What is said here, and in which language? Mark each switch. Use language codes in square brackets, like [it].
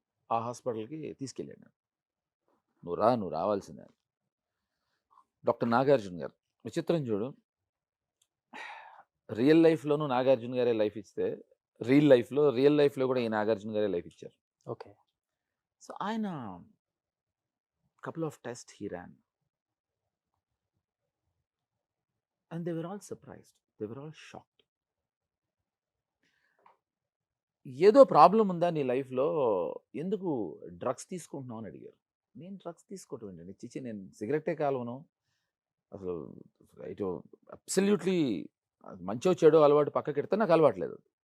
[te] ఆ హాస్పిటల్కి తీసుకెళ్ళాను. నువ్వు రావాల్సిందే. డాక్టర్ నాగార్జున గారు విచిత్రం చూడు, రియల్ లైఫ్లోనూ నాగార్జున గారే లైఫ్ ఇస్తే రియల్ లైఫ్లో కూడా ఈ నాగార్జున గారే లైఫ్ ఇచ్చారు. ఓకే. సో ఆయన [en] couple of tests he ran, and they were all surprised. They were all shocked. [te] ఏదో ప్రాబ్లం ఉందా నీ లైఫ్లో, ఎందుకు డ్రగ్స్ తీసుకుంటున్నావు అని అడిగారు. నేను డ్రగ్స్ తీసుకోవటం ఏంటండి, చిచి నేను సిగరెట్టే కాలవను అసలు, ఇటు అబ్సల్యూట్లీ మంచో చెడో అలవాటు పక్కకెడితే నాకు అలవాట్లేదు.